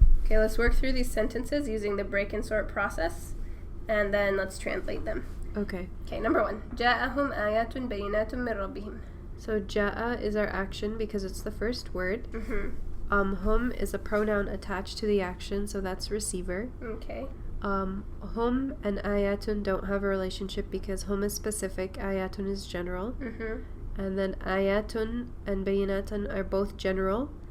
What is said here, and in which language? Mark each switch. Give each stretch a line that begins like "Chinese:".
English: Okay, let's work through these sentences using the break and sort process, and then let's translate them. Okay. Okay, number 1.
Arabic: جاءهم آيات بينات من ربهم.
English: So ja'a is our action because it's the first word. Mm-hmm. Hum is a pronoun attached to the action, so that's receiver. Okay. Hum and ayatun don't have a relationship because hum is specific, ayatun is general. Mm-hmm. And then ayatun and bayinatun are both general.